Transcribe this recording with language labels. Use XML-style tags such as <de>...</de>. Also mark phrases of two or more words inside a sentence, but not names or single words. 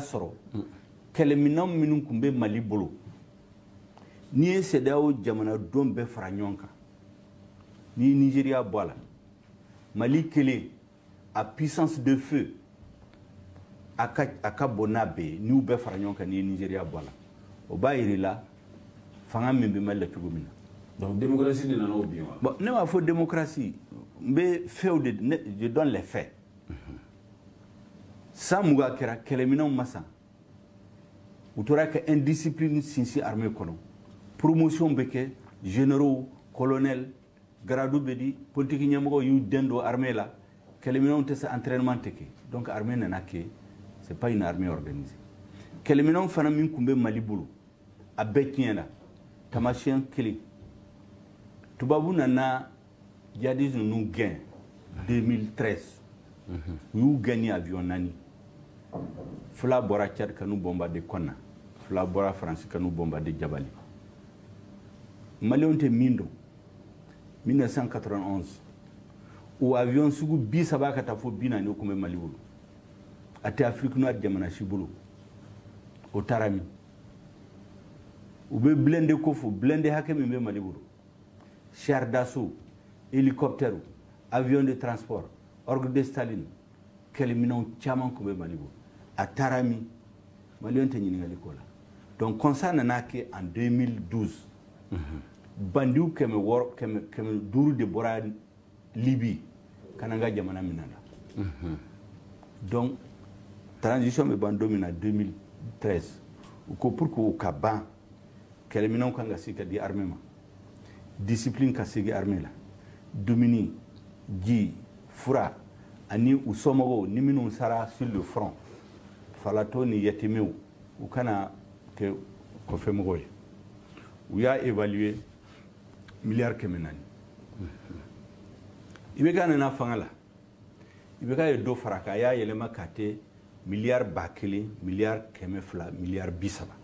<bm>sɔrɔ kɛlɛminɛw minnu tun bɛ Mali bolo n'i ye CEDEAO jamanadenw bɛɛ fara ɲɔgɔn kan n'i ye Nigeria bɔ a la Mali kelen a</bm> <fr>puissance de feu</fr> <bm>a ka bon n'a bɛɛ ye n'u bɛɛ fara ɲɔgɔn kan n'i ye Nigeria bɔ a la o b'a yira i la fanga min bɛ Mali la cogo min na. Donc démocratie de nana o bi wa. Bon ne m'a fɔ démocratie n bɛ fɛnw de</bm> <fr>je donne les faits.</fr> <bm>San mugan kɛra kɛlɛminɛnw ma san u tora ka indiscipline sinsin armée kɔnɔ promotion bɛ kɛ</bm> <fr>généraux colonels grades</fr> <bm>bɛ di politique ɲɛmɔgɔw y'u den don armée la kɛlɛminɛnw tɛ se entraînement tɛ kɛ donc armée nana kɛ</bm> <fr>c'est pas une armée organisée</fr> <bm>kɛlɛminɛnw fana min tun bɛ Mali bolo a bɛɛ tiɲɛna tamasiyɛn kelen tubabu nana djihadistes ninnu gɛn 2013 u y'u gɛn ni avion 4 fila bɔra Tchad ka n'u bombarder Konna fila bɔra France ka n'u bombarder Jabali Maliens tɛ min dɔn 1991 o avion sugu 30 ka taa fo 40 o tun bɛ Mali bolo a tɛ Afrique noire jamana si bolo o taara min u bɛ blindé ko fɔ blindé hakɛ min bɛ Mali bolo</bm> <fr>char d'assaut hélicoptère avion de transport orgue de Staline</fr> <bm>kɛlɛminɛnw caman tun bɛ Mali bolo a taara min Maliens tɛ ɲininkali k'o la donc constat nana kɛ en 2012 bandiw 500 de bɔra Libye ka na n ka jamana minɛ la donc transition bɛ ban don min na 2013 u ko</bm> <fr>pour que</fr> <bm>o ka ban kɛlɛminɛnw kan ka se ka di armée ma discipline ka segin armée la dumuni ji fura ani u somɔgɔw ni minnu sara</bm> <fr>sur le front</fr> <bm>falatɔ ni yatimɛw u kana kɛ kɔfɛmɔgɔw ye u y'a évaluer miliyari 400 IBK nana fanga la IBK ye dɔ fara kan a y'a yɛlɛma k'a kɛ miliyari 1000 miliyari 200 miliyari 30</bm>